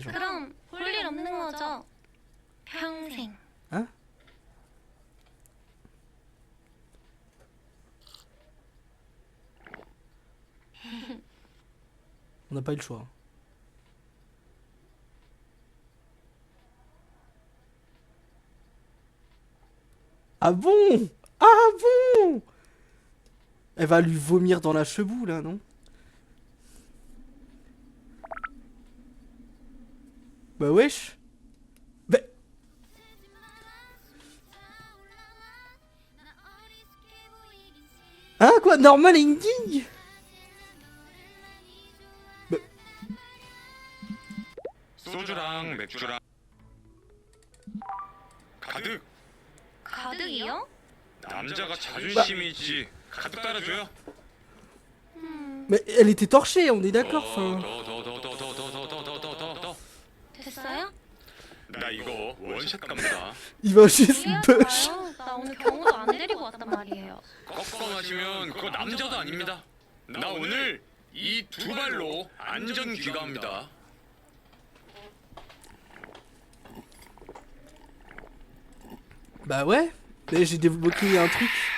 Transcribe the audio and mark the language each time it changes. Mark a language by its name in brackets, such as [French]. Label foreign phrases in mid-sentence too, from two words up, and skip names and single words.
[French] Genre. [Korean] 그럼 볼 일 없는 거죠? 평생. [French] Hein? On n'a pas eu le choix. Ah bon? Ah bon? Elle va lui vomir dans la cheboux là, non? Bah wesh. Bah... Hein quoi? [English] Normal ending? [Korean] 소주랑 맥주랑 가득. 가득이요? 남자가 자존심이 있지. 가득 따라줘요. [French] Mais elle était torchée, on est d'accord. Enfin... [Korean] 더. 됐어요? 나 이거 원샷 갑니다. [French] Il va juste push. [Korean] 미안해요. 나 오늘 경호도 안 데리고 왔단 말이에요. 꺾어 마시면 그거 남자도 아닙니다. 나 오늘 이 두 발로 안전 귀가합니다. [French] Bah ouais, mais j'ai débloqué un truc.